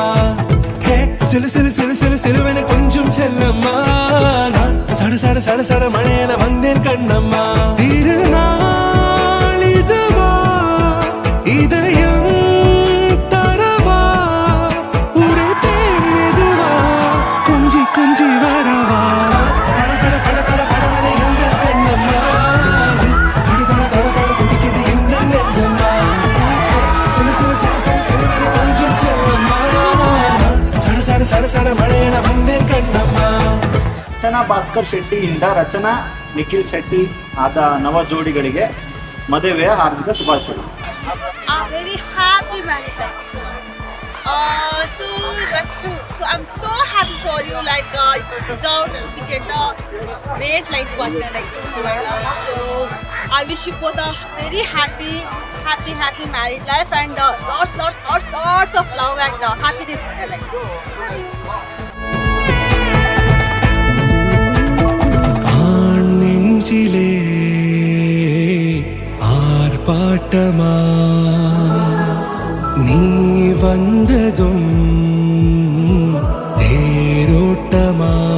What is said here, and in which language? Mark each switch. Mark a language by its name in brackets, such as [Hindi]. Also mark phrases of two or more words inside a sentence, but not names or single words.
[Tamil] ஹே சிலு சிலு சிலு சிலு சிலுவென கொஞ்சம் செல்லம்மா, நான் சட சட மழையென வந்தேன் கண்ணம்மா. திருநாள் இதுவா இதயம் தரவா, உரைத்தேன் மெதுவா கொஞ்சி கொஞ்சி வரவா. [Kannada] ರಚನಾ ಭಾಸ್ಕರ್ ಶೆಟ್ಟಿಯಿಂದ ರಚನಾ ನಿಖಿಲ್ ಶೆಟ್ಟಿ ಆದ ನವ ಜೋಡಿಗಳಿಗೆ ಮದುವೆಯ ಹಾರ್ದಿಕ ಶುಭಾಶಯಗಳು. [English] Very happy married life. So Rachu, so I'm so happy for you. Like you deserve to get a great life partner like you. So I wish you both a very happy married life and lots of love and happiness in your life. Love you. [Tamil] நெஞ்சிலே ஆர்ப்பாட்டமா, நீ வந்ததும் தேரோட்டமா.